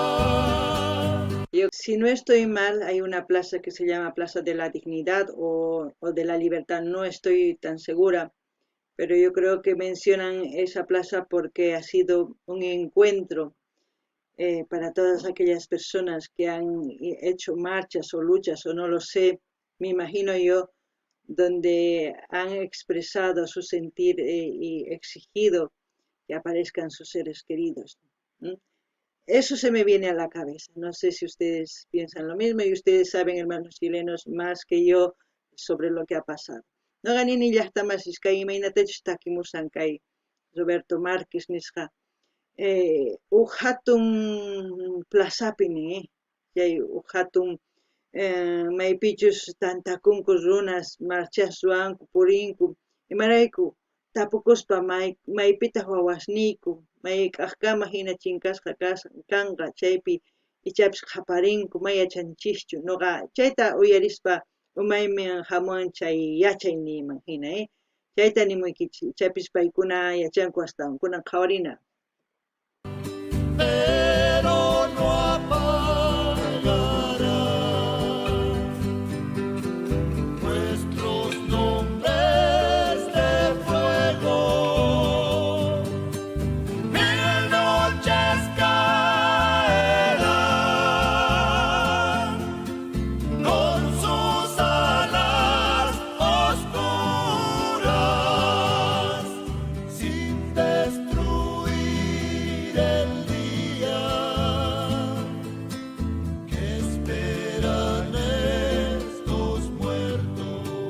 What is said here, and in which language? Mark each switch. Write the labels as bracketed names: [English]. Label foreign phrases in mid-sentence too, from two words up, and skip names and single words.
[Spanish] Si no estoy mal, hay una plaza que se llama Plaza de la Dignidad o de la Libertad, no estoy tan segura, pero yo creo que mencionan esa plaza porque ha sido un encuentro para todas aquellas personas que han hecho marchas o luchas o no lo sé, me imagino yo, donde han expresado su sentir y exigido que aparezcan sus seres queridos. ¿Mm? Eso se me viene a la cabeza. No sé si ustedes piensan lo mismo y ustedes saben, hermanos chilenos, más que yo sobre lo que ha pasado. [Quechua] No ganini llaqtamas iskay imaynatachus takimusan kay Roberto Márquez nisqa hatun plazapini yay hatun maypichus tantakunku runas marchas ruanku purinku imarayku tapukuspa maypitaq wawasniyku may k'aqkama hina chinkasqa kanqa chaypi ichapis qaparinku may yachanchischu nuqa chayta uyarispa umaymi hamuwan chay yachayniyman hina chayta nimuykichik ichapis paykuna yachanku astawan kunan qhawarina. [Spanish] Pero no apagará nuestros nombres de fuego. Mil noches caerán con sus alas oscuras sin destruir el día que esperan estos muertos,